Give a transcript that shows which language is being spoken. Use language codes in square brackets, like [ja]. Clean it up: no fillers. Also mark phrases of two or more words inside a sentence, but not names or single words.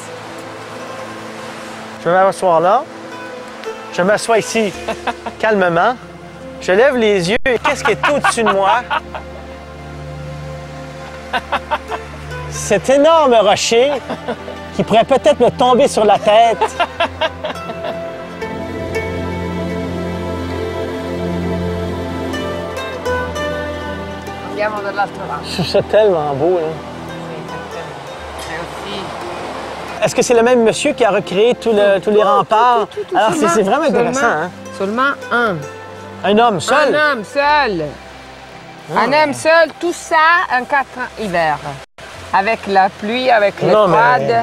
[fr] Je vais m'asseoir là. Je m'assois ici calmement. Je lève les yeux et qu'est-ce qui est au-dessus de moi? Cet énorme rocher qui pourrait peut-être me tomber sur la tête. [it] Andiamo dall'altro lato. [fr] Je trouve ça tellement beau, là. Et aussi... Est-ce que c'est le même monsieur qui a recréé tous les remparts? Alors, c'est vraiment intéressant, hein? Seulement un. Un homme seul? Un homme seul. On aime seul tout ça en 4 hivers. Avec la pluie, avec les froides.